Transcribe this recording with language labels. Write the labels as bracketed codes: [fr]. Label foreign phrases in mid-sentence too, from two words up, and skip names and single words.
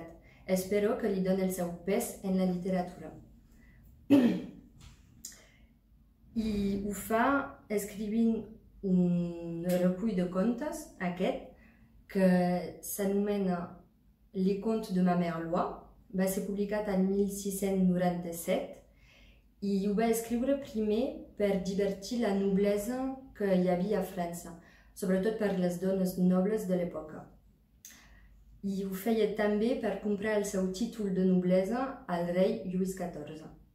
[ca] És però que li dona el seu pes en la literatura. I ho fa escrivint un recull de contes, aquest, que s'anomena Les contes de ma mère Loi, va ser publicat en 1697 i ho va escriure primer per divertir la noblesa que hi havia a França, sobretot per les dones nobles de l'època. I ho feia també per comprar el seu títol de noblesa al rei Lluís XIV.